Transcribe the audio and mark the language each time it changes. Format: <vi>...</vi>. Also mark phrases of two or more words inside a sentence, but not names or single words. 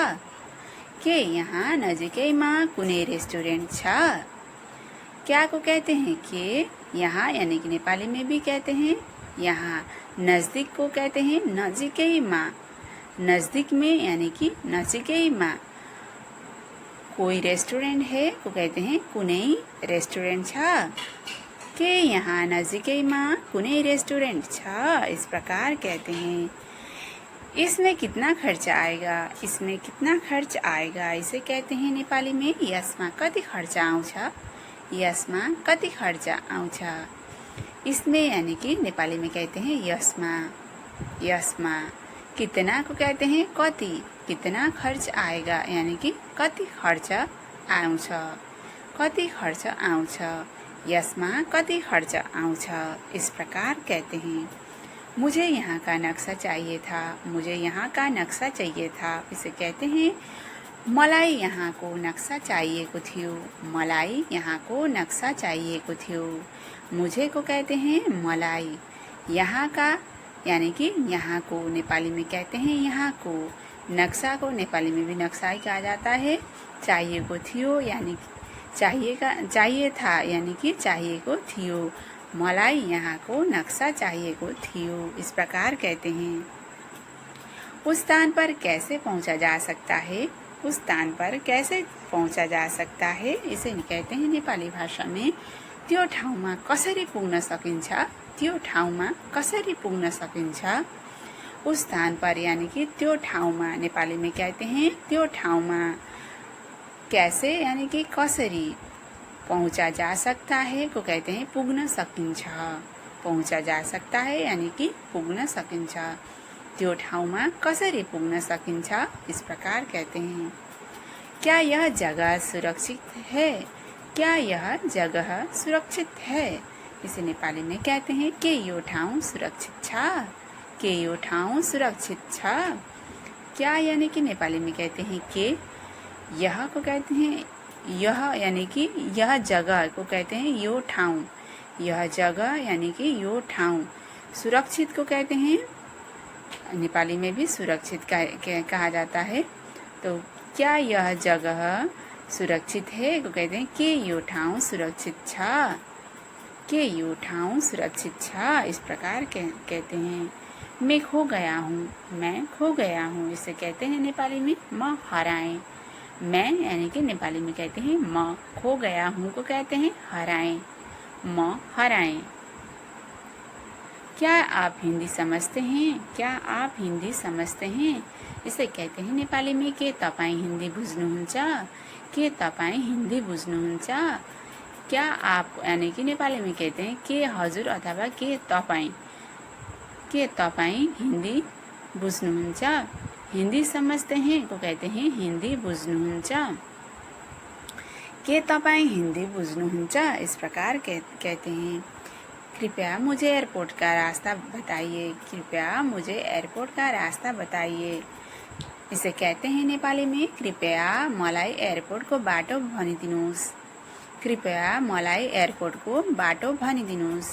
<ne>के यहाँ नजिकैमा कुनै रेस्टोरेंट छ।</ne> <hi>क्या को कहते हैं कि यहाँ यानी कि नेपाली में भी कहते हैं यहाँ। नज़दीक को कहते हैं नजिकैमा। नज़दीक में यानी कि नजिकैमा कोई रेस्टोरेंट है को कहते हैं</hi> <ne>कुनै रेस्टोरेंट छ। के यहाँ नजिकैमा कुनै रेस्टोरेंट छ</ne> <hi>इस प्रकार कहते हैं। इसमें कितना खर्च आएगा? इसमें कितना खर्च आएगा इसे कहते हैं नेपाली में</hi> <ne>यसमा कति खर्च आउँछ। यसमा कति खर्च आउँछ।</ne> <hi>इसमें यानी कि नेपाली में कहते हैं यसमा। यसमा कितना को कहते हैं कति। कितना खर्च आएगा यानी कि</hi> <ne>कति खर्च आउँछ। कति खर्च आउँछ। यसमा कति खर्च आउँछ</ne> <hi>इस प्रकार कहते हैं। मुझे यहाँ का नक्शा चाहिए था। मुझे यहाँ का नक्शा चाहिए था इसे कहते हैं</hi> <ne>मलाई यहाँको नक्सा चाहिएको थियो। मलाई यहाँको नक्सा चाहिएको थियो।</ne> <hi>मुझे को कहते हैं मलाई। यहाँ का यानी कि यहाँ को नेपाली में कहते हैं यहाँ को। नक्शा को नेपाली में भी नक्सा ही कहा जाता है।</hi> <ne>चाहिएको थियो</ne> <hi>यानी चाहिए था यानी कि</hi> <ne>चाहिएको थियो। मलाई यहाँको नक्सा चाहिएको थियो,</ne> <hi>इस प्रकार कहते हैं। उस स्थान पर कैसे पहुंचा जा सकता है? उस स्थान पर कैसे पहुंचा जा सकता है, इसे कहते हैं नेपाली भाषा में</hi> <ne>त्यो ठाउँमा कसरी पुग्न सकिन्छ। त्यो ठाउँमा कसरी पुग्न सकिन्छ।</ne> <hi>उस स्थान पर यानी कि</hi> <ne>त्यो ठाउँमा</ne> <hi>नेपाली में कहते हैं</hi> <ne>त्यो ठाउँमा।</ne> <hi>कैसे यानी कि कसरी पहुंचा जा सकता है को कहते हैं</hi> <ne>पुग्न सकिन्छ।</ne> <hi>पहुंचा जा सकता है यानी कि</hi> <ne>पुग्न सकिन्छ। त्यो ठाउँमा कसरी पुग्न सकिन्छ,</ne> <hi>इस प्रकार कहते हैं। क्या यह जगह सुरक्षित है? क्या यह जगह सुरक्षित है? इसे नेपाली में कहते हैं</hi> <ne>के यो ठाउँ सुरक्षित छ। के यो ठाउँ सुरक्षित छ।</ne> <hi>क्या यानी कि नेपाली में कहते हैं के। यह को कहते हैं यह यानी कि यह जगह को कहते हैं</hi> <ne>यो ठाउँ।</ne> <hi>यह जगह यानी कि</hi> <ne>यो ठाउँ।</ne> <hi>सुरक्षित को कहते हैं नेपाली में भी सुरक्षित कहा जाता है। तो क्या यह जगह सुरक्षित है को कहते हैं</hi> <ne>के यो ठाउँ सुरक्षित छ। के यो ठाउँ सुरक्षित छ,</ne> <hi>इस प्रकार कहते हैं। मैं खो गया हूँ। मैं खो गया हूँ, इसे कहते हैं नेपाली में</hi> <ne>म हराएं।</ne> <hi>मैं यानी कि नेपाली में कहते हैं म। खो गया हूँ को कहते हैं हराएं।</hi> <ne>म हराएं।</ne> <hi>क्या आप हिंदी समझते हैं? क्या आप हिंदी समझते हैं? इसे कहते हैं नेपाली में</hi> <ne>के तपाईं हिंदी बुझ्नुहुन्छ। के तपाईं हिंदी बुझ्नुहुन्छ।</ne> <hi>क्या आप यानी कि नेपाली में कहते हैं</hi> <ne>के हजुर</ne> <hi>अथवा</hi> <ne>के तपाईं। के तपाईं हिंदी बुझ्नुहुन्छ।</ne> <hi>हिंदी समझते हैं को कहते हैं हिंदी बुझ्नुहुन्छ।</hi> <ne>के तपाईं हिंदी बुझ्नुहुन्छ,</ne> <hi>इस प्रकार कहते हैं। कृपया मुझे एयरपोर्ट का रास्ता बताइए। कृपया मुझे एयरपोर्ट का रास्ता बताइए। इसे कहते हैं नेपाली में</hi> <ne>कृपया मलाई एयरपोर्टको बाटो भनिदिनुहोस्। कृपया मलाई एयरपोर्टको बाटो भनिदिनुहोस्।</ne>